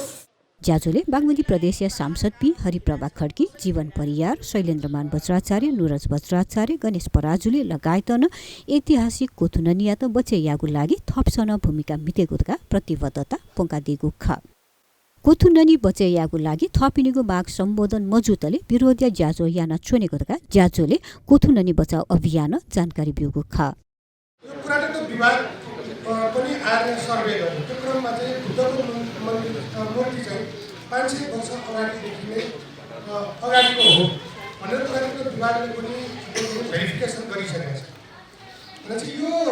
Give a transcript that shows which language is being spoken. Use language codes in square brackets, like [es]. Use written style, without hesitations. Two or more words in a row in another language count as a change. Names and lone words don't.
[new] ज्याजोले बागमती प्रदेशीय सांसद पी हरिप्रभा खड्की, जीवन परियार, शैलेन्द्रमान वज्राचार्य, नुरज वज्राचार्य, गणेश पराजुले लगायतन ऐतिहासिक कोथुननिया त बचेयागु लागि थपसन भूमिका मितेगुका प्रतिबद्धता पोका दिगु खा। कोथुननी बचैयाको लागि थपिनेको माग सम्बोधन मजुतले विरोधी ज्याजो याना छोनेकोका ज्याजोले कोथुननी बचाउ अभियान जानकारी बिउको ख [ne] यो पुरातत्व विभाग पनि आएर सर्वे गर्यो त्यो क्रममा चाहिँ बुद्धको मूर्ति चाहिँ 500 वर्ष अगाडिदेखि नै अगाडिको हो भनेर पुरातत्व विभागले पनि भेरिफिकेसन गरिसकेको छ र चाहिँ यो